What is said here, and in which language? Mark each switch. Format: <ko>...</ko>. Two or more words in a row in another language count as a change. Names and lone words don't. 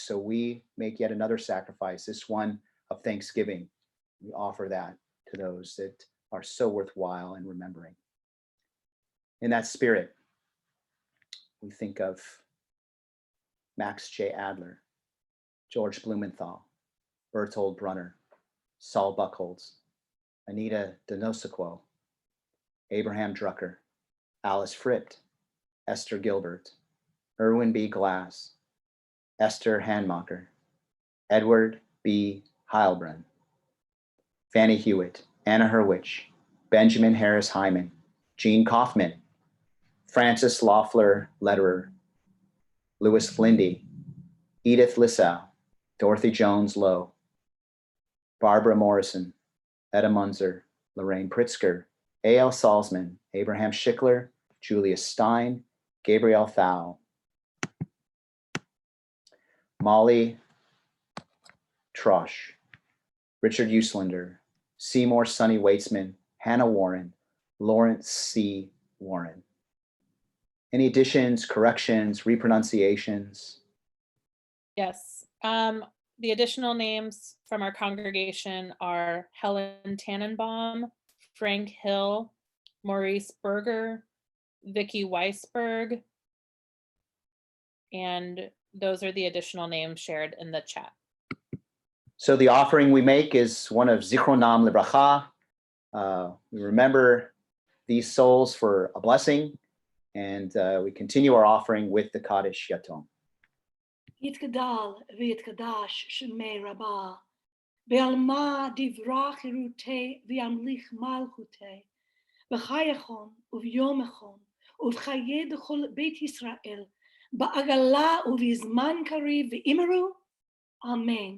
<en>So we make yet another sacrifice, this one of thanksgiving. We offer that to those that are so worthwhile in remembering. In that spirit, we think of Max J. Adler, George Blumenthal, Bertold Brunner, Saul Buchholz, Anita Donosequo, Abraham Drucker, Alice Fripp, Esther Gilbert, Erwin B. Glass, Esther Handmacher, Edward B. Heilbrunn, Fanny Hewitt, Anna Hurwitz, Benjamin Harris Hyman, Gene Kaufman, Francis Loeffler Lederer, Louis Flindy, Edith Lissau, Dorothy Jones Lowe, Barbara Morrison, Etta Munzer, Lorraine Pritzker, A.L. Salzman, Abraham Schickler, Julius Stein, Gabriel Thau, Molly Trosch, Richard Uslander, Seymour Sonny Weitzman, Hannah Warren, Lawrence C. Warren. Any additions, corrections, repronunciations? Yes. The additional names from our congregation are Helen Tannenbaum, Frank Hill, Maurice Berger, Vicky Weisberg, and those are the additional names shared in the chat. So the offering we make is one of</en> <he>זכרונם לברכה.</he> <en>We remember these souls for a blessing, and we continue our offering with the Kaddish Yatom.</en> <arc>יתגדל ויתקדש שמי רבה, בעלמא דברה חירותי וימליך מלכותי, בחייכון וביומכון ובחיי דכל בית ישראל, בעגלה ובזמן קריב ואמרו, אמן.</arc>